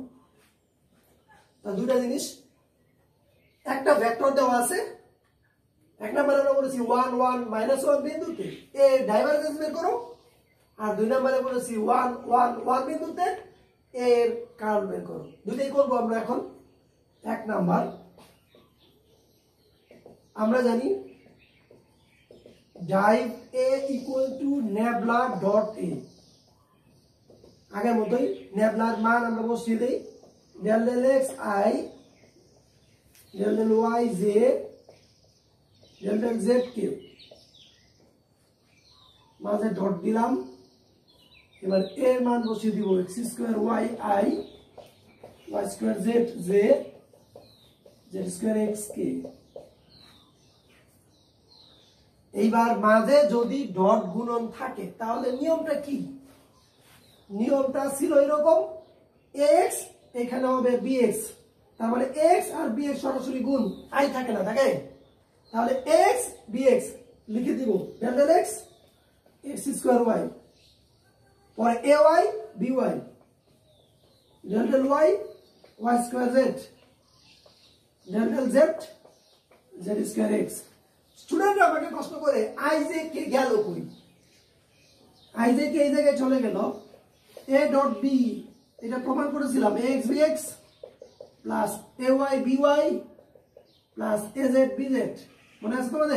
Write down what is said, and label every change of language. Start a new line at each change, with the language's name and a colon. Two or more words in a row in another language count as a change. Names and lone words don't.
Bangla: তা দুটা জিনিস, একটা ভেক্টর দেওয়া আছে, এক নম্বরে আমরা বলেছি 1 1 minus 1 বিন্দুতে a ডাইভারজেন্স বের করো, আর 2 নম্বরে বলেছি 1 1 1 বিন্দুতে a এর কার্ল বের করো। দুটোই করব আমরা এখন। এক নাম্বার আমরা জানি ডাইভ a
English: equal to
Bangla: নেবলা ডট a। আগের মতোই নেবলার মান আমরা বসিয়ে দেই,
English: del del x I, del del y z, del del z k, মাঝে ডট দিলাম।
Bangla: এবার এর মান বসিয়ে দিব x স্কয়ার y I, y স্কয়ার z z, z স্কয়ার x k। এইবার মাঝে যদি ডট গুণন থাকে তাহলে নিয়মটা কি? নিয়মটা ছিল এরকম, x এখানে হবে bx, তার মানে x আর bx সরাসরি গুণ, i থাকে না, থাকে। তাহলে x bx লিখে দিব
English: del del x, x স্কয়ার y, পরে ay by, del del y, y স্কয়ার z, del del z, z স্কয়ার x।
Bangla: স্টুডেন্টরা আমাকে প্রশ্ন করে i j কে গেল কই? i j কে এই জায়গায় চলে গেল, a ডট b এটা প্রমাণ করেছিলাম, ax bx প্লাস ay by প্লাস az bz, মনে আছে তোমাদের?